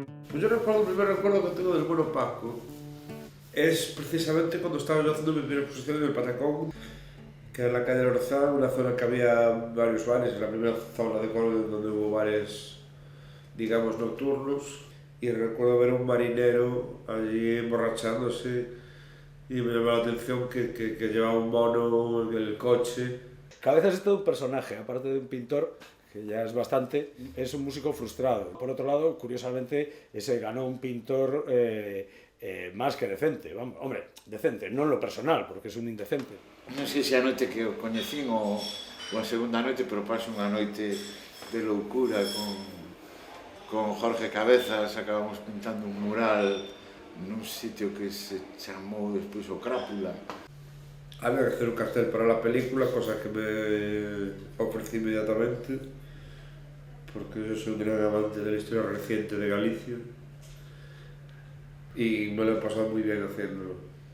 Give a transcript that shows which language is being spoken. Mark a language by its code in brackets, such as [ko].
[es] Pues yo recuerdo, el primer recuerdo que tengo del Mono Paco es precisamente cuando estaba yo haciendo mi primera exposición en el Patacón, que era en la calle de Orzán, una zona que había varios bares, la primera zona de Córdoba donde hubo bares, digamos, nocturnos, y recuerdo ver a un marinero allí emborrachándose y me llamó la atención que llevaba un mono en el coche. Cabezas es todo un personaje, aparte de un pintor, que ya es bastante, es un músico frustrado. Por otro lado, curiosamente, ese ganó un pintor más que decente. Vamos, hombre, decente, no en lo personal, porque es un indecente. [gl] Non sei se a noite que o coñecín ou a segunda noite, pero paso unha noite de loucura con Jorge Cabezas, acabamos pintando un mural nun sitio que se chamou despois o Crápula. [es] Había que hacer un cartel para la película, cosa que me ofrecí inmediatamente, porque yo soy un gran amante de la historia reciente de Galicia y me lo he pasado muy bien haciéndolo.